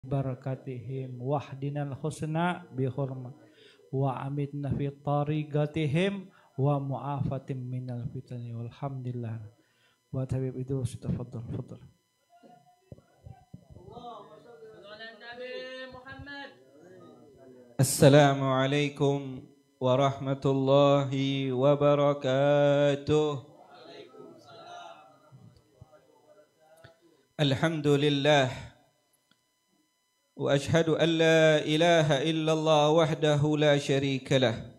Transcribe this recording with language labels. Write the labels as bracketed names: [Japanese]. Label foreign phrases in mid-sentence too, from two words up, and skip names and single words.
[Arabic] بركاتهم واهدنا الحسنى بحرمة وأمتنا في طريقتهم ومعافاتهم من الفتن والحمد لله. وحبيب إدروس تفضل فضل. السلام عليكم ورحمة الله وبركاته. الحمد لله وأشهد أن لا إله إلا الله وحده لا شريك له.